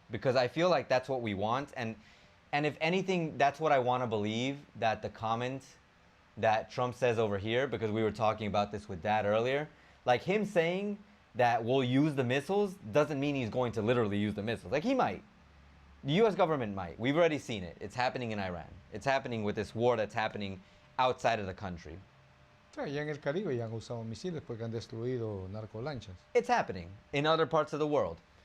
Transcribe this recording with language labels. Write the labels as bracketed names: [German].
[English] Because I feel like that's what we want, and if anything, that's what I want to believe, that the comment that Trump says over here, because we were talking about this with Dad earlier, like, him saying that we'll use the missiles doesn't mean he's going to literally use the missiles. Like, he might. The U.S. government might. We've already seen it. It's happening in Iran. It's happening with this war that's happening outside of the country. [Spanish] Ya en el Caribe ya han usado misiles porque han destruido narcolanchas. [English] It's happening in other parts of the world.